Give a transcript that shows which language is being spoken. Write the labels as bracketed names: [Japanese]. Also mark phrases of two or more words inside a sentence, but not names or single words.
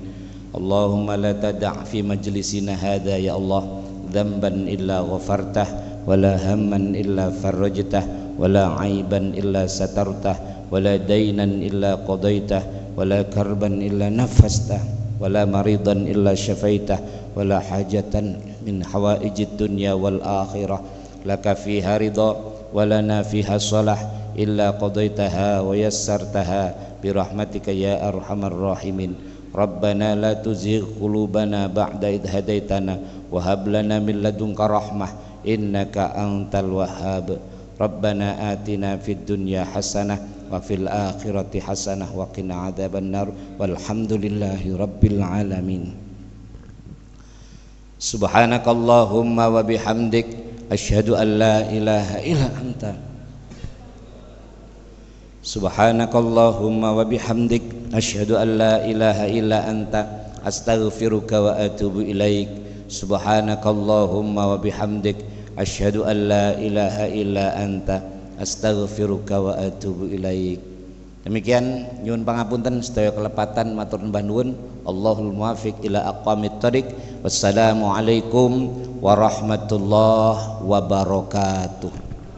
[Arabic] اللهم لا تدع في مجلسنا هذا يا الله ذنبا إلا غفرته ولا هما إلا فرجته ولا عيبا إلا سترته ولا دينا إلا قضيته ولا كربا إلا نفسته ولا مريضا إلا شفيته ولا حاجة من حوائج الدنيا والآخرة لك فيها رضا ولنا فيها صلاح إلا قضيتها ويسرتها برحمتك يا أرحم الراحمين. ربنا لا تزغ قلوبنا بعد إذ هديتنا وهب لنا من لدنك رحمة إنك أنت الوهاب. ربنا آتنا في الدنيا حسنة وفي الآخرة حسنة وقنا عذاب النار والحمد لله رب العالمين. سبحانك اللهم وبحمدك أشهد أن لا إله إلا أنت. سبحانك اللهم وبحمدك أشهد أن لا إله إلا أنت أستغفرك وأتوب إليك. سبحانك اللهم وبحمدك أشهد أن لا إله إلا أنت أستغفرك وأتوب إليك. [Javanese] Demikian nyuwun pangapunten sedaya kelepatan matur nuwun nuwun. [Arabic] الله الموفق إلى أقوم الطريق. والسلام عليكم ورحمة الله وبركاته.